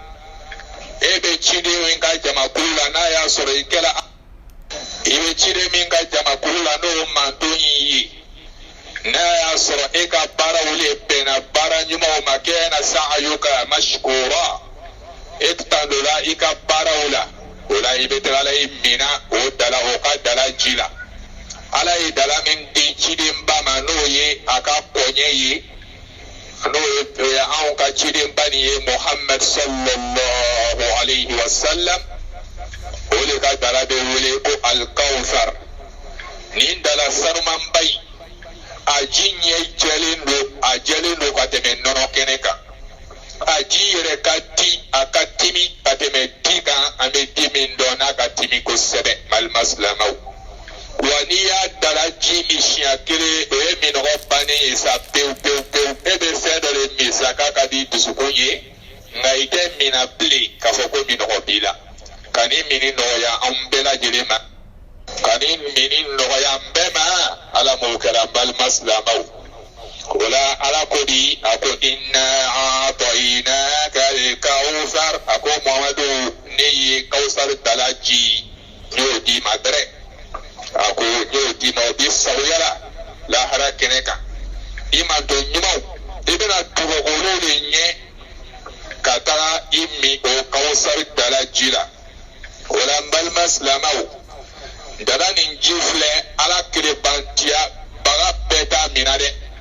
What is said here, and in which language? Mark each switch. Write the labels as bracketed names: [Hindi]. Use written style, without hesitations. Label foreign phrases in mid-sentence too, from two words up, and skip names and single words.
[Bambara] e bɛ ciden min ka jamakulu la n'a y'a sɔrɔ i kɛla i bɛ ciden min ka jamakulu la n'o manto y'i ye n'a y'a sɔrɔ e ka baaraw le bɛnna baara ɲumanw ma kɛna [Arabic] سعيك مشكورا [Bambara] e tan dɔ la i ka baaraw la o la i bɛ taga ala i mina o dala o ka dala ji la ala ye dala min di cidenba ma n'o ye a ka kɔɲɛ ye n'o ye anw ka cidenba nin ye Muhammad [Arabic] صلى الله عليه وسلم [Bambara] o de ka dala bɛ wele ko al-kawthar nin dala sanumanba in a ji ɲɛ jɛlen don ka tɛmɛ nɔnɔ kɛnɛ kan a ji yɛrɛ ka di a ka timi ka tɛmɛ di kan an bɛ di min dɔn n'a ka timi kosɛbɛ balima silamɛw wa n'i y'a dala ji min siɲɛ kelen o ye minɔgɔ bannen ye sa pewu pewu pewu e bɛ fɛn dɔ de min sa k'a ka di dusukun ye nka i tɛ mina bilen k'a fɔ ko minɔgɔ b'i la ka nin mini nɔgɔya anw bɛɛ lajɛlen ma ka nin mini nɔgɔya n bɛɛ ma ala m'o kɛra balima silamɛw o la ala ko di a ko [Arabic] إنا أعطيناك الكوثر [Bambara] a ko Muhamadu ne ye kawusar dala ji n y'o di ma dɛrɛ a ko n y'o di ma o bi sagoya la lahara kɛnɛ kan i manto ɲumanw i bɛna tugu olu de ɲɛ ka taga i min o kawusar dala ji la o la n balima silamɛw dala nin ji filɛ ala kerebantiya baga bɛɛ t'a mina dɛ